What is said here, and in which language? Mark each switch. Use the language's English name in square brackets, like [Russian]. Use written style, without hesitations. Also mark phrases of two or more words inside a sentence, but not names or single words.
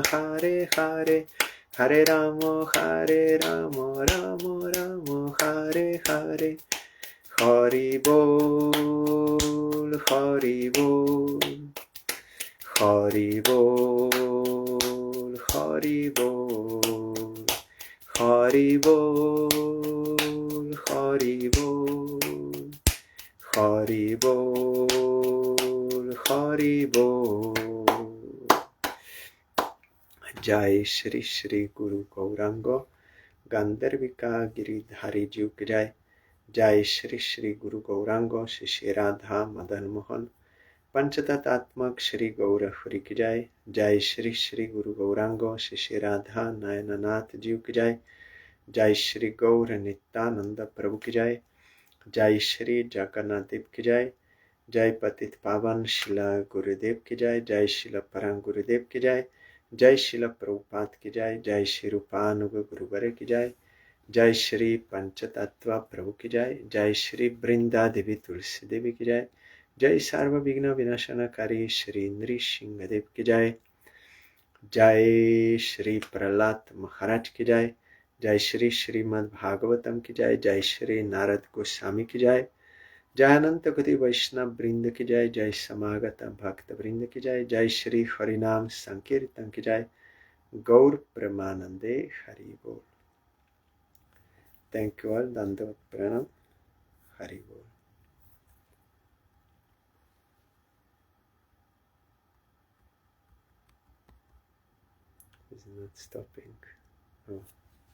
[Sanskrit] हरे हरे, हरे राम, राम राम, हरे हरे, [Bangla] হরি বোল, হরি বোল, হরি বোল, হরি বোল, হরি বোল, হরি বোল, হরি বোল, হরি বোল. [Hindi] जय श्री श्री गुरु गौरांगो गान्धर्विका गिरिधारी जी की जय. जय श्री श्री गुरु गौरांग श्री राधा मदन मोहन पंचतत्त्वात्मक श्री गौर हरि की जय। जय श्री श्री गुरु गौरांग श्री राधा नयननाथ जीव की जय। जय श्री गौर नित्यानंद प्रभु की जय। जय श्री जगन्नाथ देव की जय। जय पतित पावन शिला गुरुदेव की जय। जय शिला परम गुरुदेव की जय। जय शिला प्रभुपाद की जय। जय श्री रूपानुग गुरुवर की जय। जय श्री पंचतत्व प्रभु की जय। जय श्री वृंदा देवी तुलसी देवी की जय। जय सर्वविघ्न विनाशनकारी श्री नृसिंह देव की जय। जय श्री प्रहलाद महाराज की जय। जय श्री श्रीमद् भागवतम की जय। जय श्री नारद गोस्वामी की जय। जय अनंत कोटि वैष्णव वृंद की जय। जय समागत भक्त वृंद की जय। जय श्री हरिनाम संकीर्तन की जय। [Bangla] গৌর প্রেমানন্দে হরি বোল। [English] thank you all. [Hindi] दंडवत प्रणाम। हरि बोल। [English] Is not stopping. Oh.